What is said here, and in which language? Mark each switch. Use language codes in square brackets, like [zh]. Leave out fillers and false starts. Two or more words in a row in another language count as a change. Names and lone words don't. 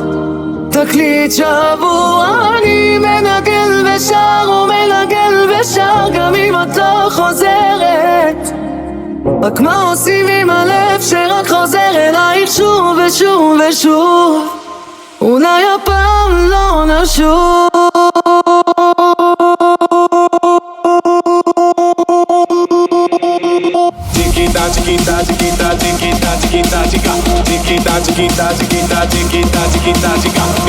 [he] תקליט שבור אני מנגן ושר ומנגן ושר גם אם את לא חוזרת. רק מה עושים עם הלב שרק חוזר אלייך שוב ושוב ושוב? אולי הפעם לא נשוב. [es] Chiquita, chiquita, chiquita, chiquita, chiquita, chica. Chiquita, chiquita, chiquita, chiquita, chiquita, chica.